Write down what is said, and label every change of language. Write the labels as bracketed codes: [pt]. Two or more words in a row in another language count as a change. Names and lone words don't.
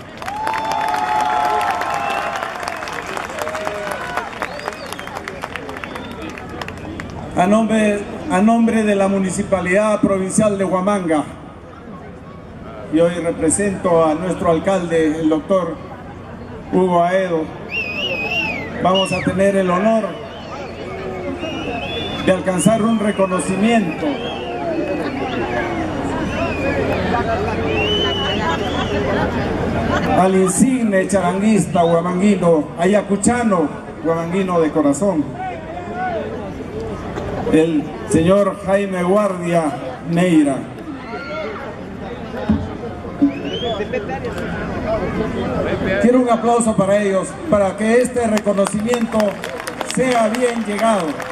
[es] A nombre de la Municipalidad Provincial de Huamanga, y hoy represento a nuestro alcalde, el doctor Hugo Aedo, vamos a tener el honor de alcanzar un reconocimiento al insigne charanguista huamanguino, ayacuchano, huamanguino de corazón, el señor Jaime Guardia Neira. Quiero un aplauso para ellos, para que este reconocimiento sea bien llegado.